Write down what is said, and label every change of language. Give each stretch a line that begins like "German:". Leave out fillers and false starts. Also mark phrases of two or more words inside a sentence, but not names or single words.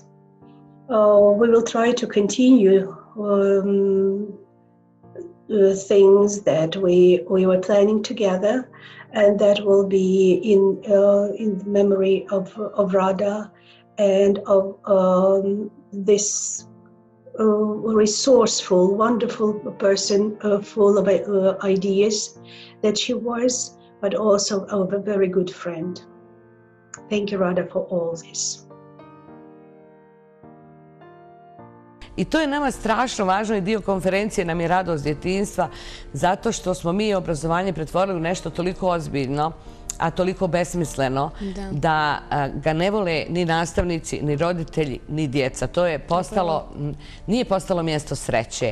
English: We will try to continue things that we were planning together, and that will be in memory of Radha and of this resourceful, wonderful person, full of ideas that she was, but also of a very good friend. Thank you, Radha, for all this.
Croatian: I to je nama strašno važno i dio konferencije nam je radost djetinjstva, zato što smo mi obrazovanje pretvorili u nešto toliko ozbiljno, a toliko besmisleno, da ga ne vole ni nastavnici, ni roditelji, ni djeca. To je postalo, nije postalo mjesto sreće.